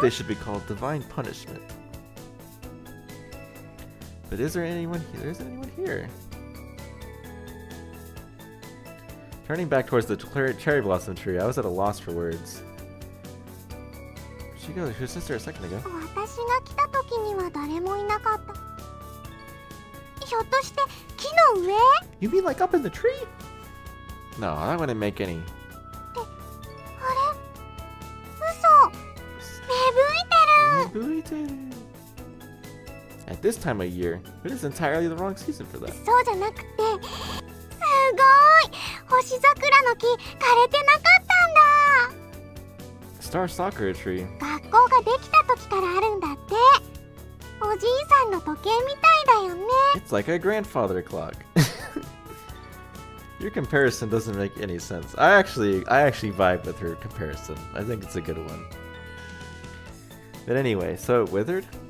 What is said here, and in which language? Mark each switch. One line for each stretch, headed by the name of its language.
English: they should be called divine punishment. But is there anyone here? There isn't anyone here. Turning back towards the cherry blossom tree, I was at a loss for words. She goes, her sister a second ago.
Japanese: 私が来た時には誰もいなかった。ひょっとして木の上？
English: You mean like up in the tree? No, that wouldn't make any.
Japanese: あれ？嘘！芽吹いてる！
English: At this time of year, it is entirely the wrong season for that.
Japanese: そうじゃなくて、すごい！星桜の木枯れてなかったんだ。
English: Star Sakura tree.
Japanese: 学校ができた時からあるんだって。おじいさんの時計みたいだよね。
English: It's like a grandfather clock. Your comparison doesn't make any sense. I actually vibe with her comparison. I think it's a good one. But anyway, so it withered?